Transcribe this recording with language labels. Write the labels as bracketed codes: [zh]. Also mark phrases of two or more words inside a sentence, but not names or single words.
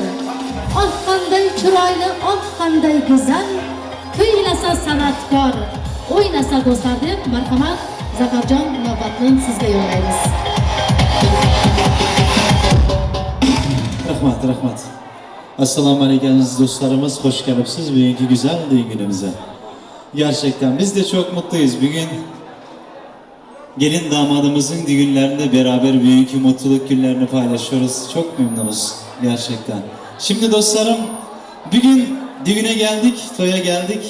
[uz] Oh qanday chiroyli, oh qanday go'zal, kuylasa san'atkor, o'ynasa do'stlar deb marhamat Zafarjon navbatni sizga yo'llaymiz. Rahmat. Assalomu alaykum aziz do'stlarimiz, xush kelibsiz bugungi [tr] güzel günümüze. Gerçekten biz de çok mutluyuz. Bugün gelin damadımızın düğünlerinde beraber büyük mutluluk günlerini paylaşıyoruz. Çok memnunuz gerçekten. Şimdi dostlarım, bugün düğüne geldik, toya geldik.